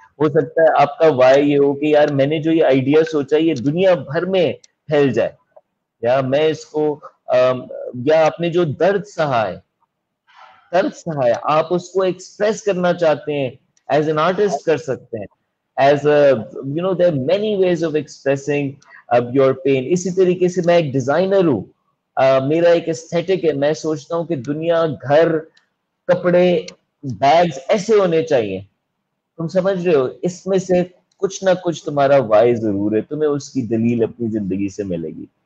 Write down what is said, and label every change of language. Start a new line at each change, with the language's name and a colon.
Urdu: ہو سکتا ہے آپ کا وائی یہ ہو کہ یار میں نے جو یہ آئیڈیا سوچا یہ دنیا بھر میں پھیل جائے، یا میں اس کو یا آپ نے جو درد سہا ہے، آپ اس کو ایکسپریس کرنا چاہتے ہیں،
English: as an artist
Urdu: کر سکتے ہیں.
English: As there are many ways of expressing your pain.
Urdu: اسی طریقے سے میں ایک ڈیزائنر ہوں، میرا ایک استھیٹک ہے. میں سوچتا ہوں کہ دنیا، گھر، کپڑے، بیگز ایسے ہونے چاہیے. تم سمجھ رہے ہو؟ اس میں سے کچھ نہ کچھ تمہارا وائی ضرور ہے، تمہیں اس کی دلیل اپنی زندگی سے ملے گی.